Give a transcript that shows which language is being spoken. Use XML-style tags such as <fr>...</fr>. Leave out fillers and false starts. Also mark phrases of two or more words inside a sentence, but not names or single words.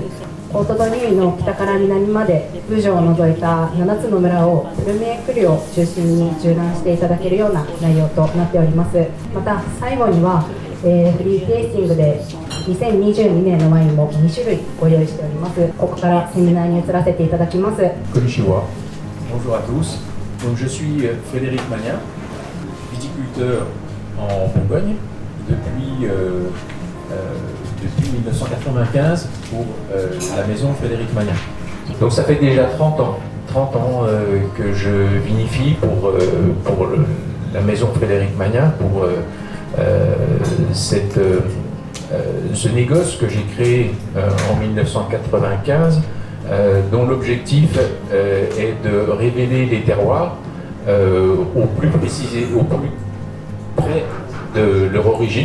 <ja>コートドニュイの北から南までブジョを除いた7つの村をプルメークリを中心に縦断していただけるような内容となっております。また最後には、フリーテイスティングで2022年のワインも2種類ご用意しております。ここからセミナーに移らせていただきます。 Konnichiwa.</ja> <fr>Bonjour à tous. Donc je suis Frédéric Magnin, viticulteur en Bourgogne depuis 1995 pour la maison Frédéric Magnin. Donc ça fait déjà 30 ans que je vinifie pour la maison Frédéric Magnin, pour ce négoce que j'ai créé en 1995, dont l'objectif est de révéler les terroirs au plus près de leur origine.</fr>